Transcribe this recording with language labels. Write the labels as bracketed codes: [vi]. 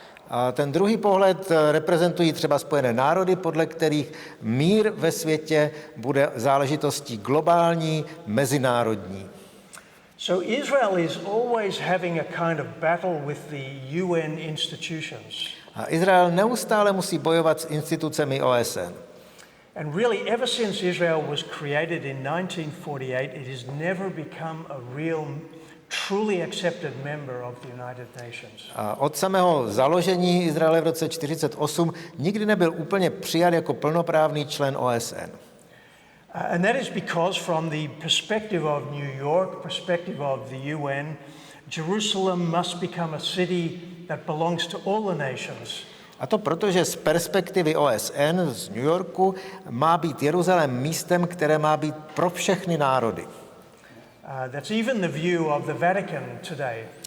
[cs] A ten druhý pohled reprezentují třeba Spojené národy, podle kterých mír ve světě bude záležitostí globální, mezinárodní. [en] So Israel is always having a kind of battle with the UN institutions. [cs] A Izrael neustále musí bojovat s institucemi OSN. [en] And really, ever since Israel was created in 1948, it has never become a real, truly accepted member of the United Nations. [cs] A od samého založení Izraele v roce 1948 nikdy nebyl úplně přijat jako plnoprávný člen OSN. [en] And that is because from the perspective of New York, perspective of the UN, Jerusalem must become a city that belongs to all the nations. [cs] A to proto, že z perspektivy OSN z New Yorku má být Jeruzalém místem, které má být pro všechny národy. [en] That's even the view of the Vatican today.